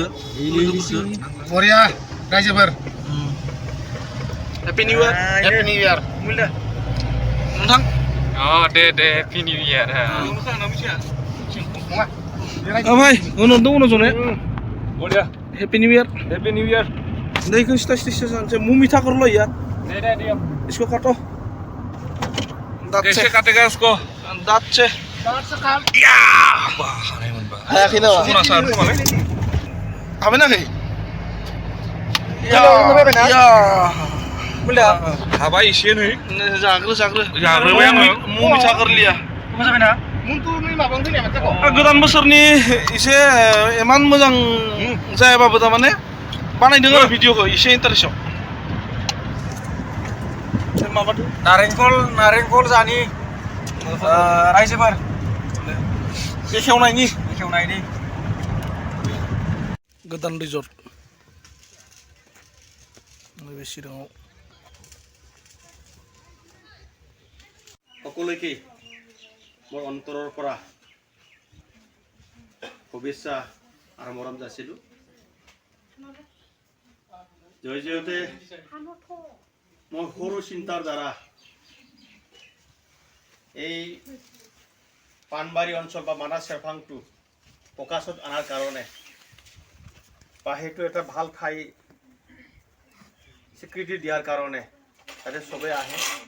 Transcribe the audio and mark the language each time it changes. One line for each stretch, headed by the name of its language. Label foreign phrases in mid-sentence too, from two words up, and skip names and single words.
Bodo: बरिया रायजोफोर
English: Happy new year नोंथां दे Happy new year
Bodo: भाई उनाव जने बरिया
English: Happy new year
Hindi: नहीं कुछ स्टेशन से मुंह मीठा कर लो यार
Bodo: दे
Hindi: इसको काटो कैसे काटेगा उसको दांत से काट
Bodo: या हायाखै नामा हाबाय नाखै या हाबाय एसे नै जाग्रोबाय आङो
Hindi: मुंह मीठा कर लिया
Bodo: जाबायना गोदान बोसोरनि एसे इमान मोजां जायाबाबो थारमाने बानायदों आरो भिडिअखौ एसे इन्टारेस्टआव माबादो नारेंखल जानि रायजोफोर बेखेवनायनि गोदान रिजर्ट नैबे चिराङाव
Assamese: সকলোকে মোৰ অন্তৰৰ পৰা শুভেচ্ছা আৰু মৰম যাচিলোঁ জয়তে মই সৰু চিন্তাৰ দ্বাৰা এই পানবাৰী অঞ্চল বা মানাহ চেৰফাংটো প্ৰকাশত অনাৰ কাৰণে বা সেইটো এটা ভাল ঠাই স্বীকৃতি দিয়াৰ কাৰণে যাতে চবেই আহে